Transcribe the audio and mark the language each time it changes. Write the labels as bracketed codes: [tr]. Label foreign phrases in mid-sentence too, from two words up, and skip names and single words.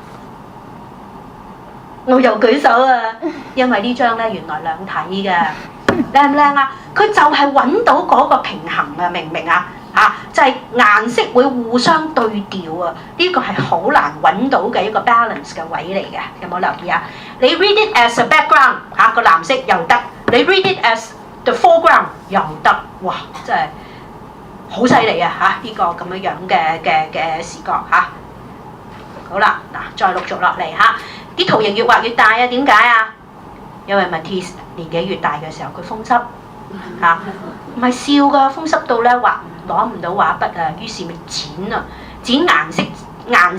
[yue] 我又舉手啊，因為呢張咧原來兩體嘅，靚唔靚啊？佢就係揾到嗰個平衡啊，明唔明啊？就係顏色會互相對調啊！呢個係好難揾到嘅一個 balance 嘅位嚟嘅，有冇留意啊？你 [en] read it as a background [yue] 個藍色又得，你 [en] read it as the foreground [yue] 又得，哇！真係好犀利啊！呢個咁樣嘅視覺好啦，嗱，再陸續落嚟啲圖形越畫越大啊！點解啊？因為 Matisse 年紀越大嘅時候，佢風濕唔係笑㗎，風濕到咧攞唔到畫筆啊，於是咪剪顏